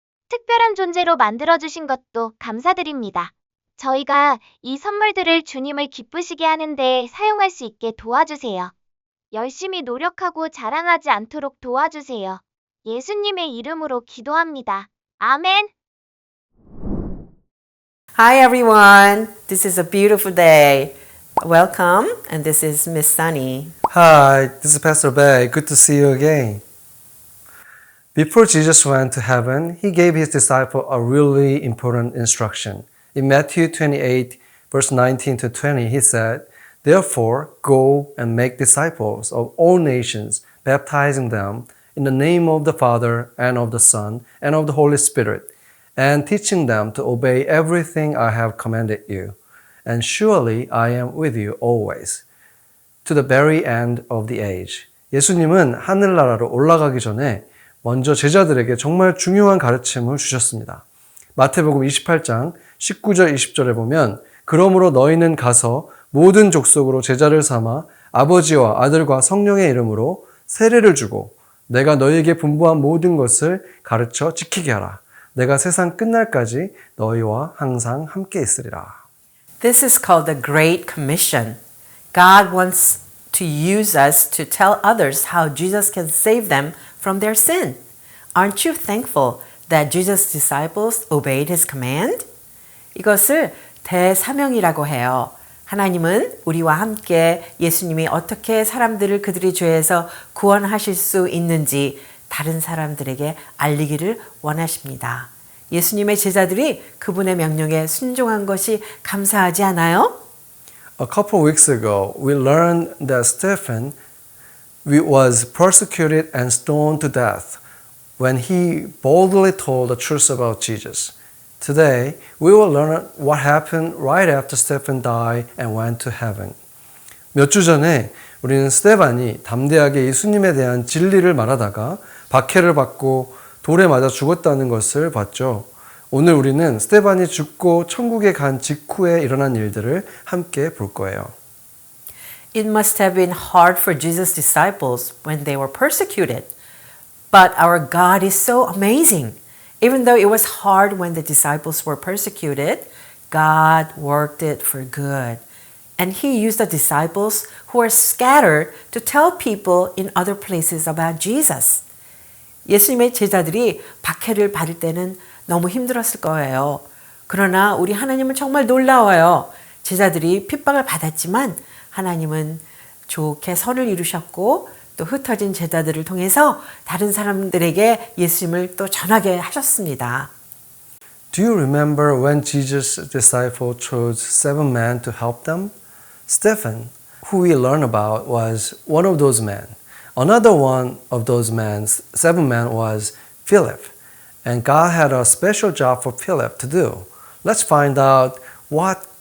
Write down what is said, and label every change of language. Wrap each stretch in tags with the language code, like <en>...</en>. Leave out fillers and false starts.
<ko>특별한 존재로 만들어주신 것도 감사드립니다. 저희가 이 선물들을 주님을 기쁘시게 하는 데 사용할 수 있게 도와주세요. 열심히 노력하고 자랑하지 않도록 도와주세요. 예수님의 이름으로 기도합니다. 아멘.</ko> <en>Hi everyone, this is a beautiful day. Welcome, and this is Miss Sunny. Hi, this is Pastor Bay. Good to see you again. Before Jesus went to heaven, he gave his disciples a really important instruction. In Matthew 28, verse 19 to 20, he said, "Therefore, go and make disciples of all nations, baptizing them in the name of the Father and of the Son and of the Holy Spirit, and teaching them to obey everything I have commanded you. And surely I am with you always, to the very end of the age."</en> <ko>예수님은 하늘나라로 올라가기 전에 먼저 제자들에게 정말 중요한 가르침을 주셨습니다. 마태복음 28장 19절 20절에 보면, "그러므로 너희는 가서 모든 족속으로 제자를 삼아 아버지와 아들과 성령의 이름으로 세례를 주고 내가 너희에게 분부한 모든 것을 가르쳐 지키게 하라. 내가 세상 끝날까지 너희와 항상 함께 있으리라."</ko> <en>This is called the Great Commission. God wants to use us to tell others how Jesus can save them from their sin. Aren't you thankful that Jesus' disciples obeyed his command?</en> <ko>이것을 대사명이라고 해요. 하나님은 우리와 함께 예수님이 어떻게 사람들을 그들의 죄에서 구원하실 수 있는지 다른 사람들에게 알리기를 원하십니다. 예수님의 제자들이 그분의 명령에 순종한 것이 감사하지 않아요?</ko> <en>A couple of weeks ago, we learned that Stephen was persecuted and stoned to death when he boldly told the truth about Jesus. Today, we will learn what happened right after Stephen died and went to heaven.</en> <ko>몇 주 전에 우리는 스테반이 담대하게 예수님에 대한 진리를 말하다가 박해를 받고 돌에 맞아 죽었다는 것을 봤죠. 오늘 우리는 스테반이 죽고 천국에 간 직후에 일어난 일들을 함께 볼 거예요.</ko> <en>It must have been hard for Jesus' disciples when they were persecuted. But our God is so amazing. Even though it was hard when the disciples were persecuted, God worked it for good. And he used the disciples who were scattered to tell people in other places about Jesus.</en> <ko>예수님의 제자들이 박해를 받을 때는 너무 힘들었을 거예요. 그러나 우리 하나님은 정말 놀라워요. 제자들이 핍박을 받았지만 하나님은 좋게 선을 이루셨고 또 흩어진 제자들을 통해서 다른 사람들에게 예수님을 또 전하게 하셨습니다.</ko> <en>Do you remember when Jesus' disciples chose 7 men to help them? Stephen, who we learn about, was one of those men. Another one of those men, 7 men, was Philip. And God had a special job for Philip to do. Let's find out what</en>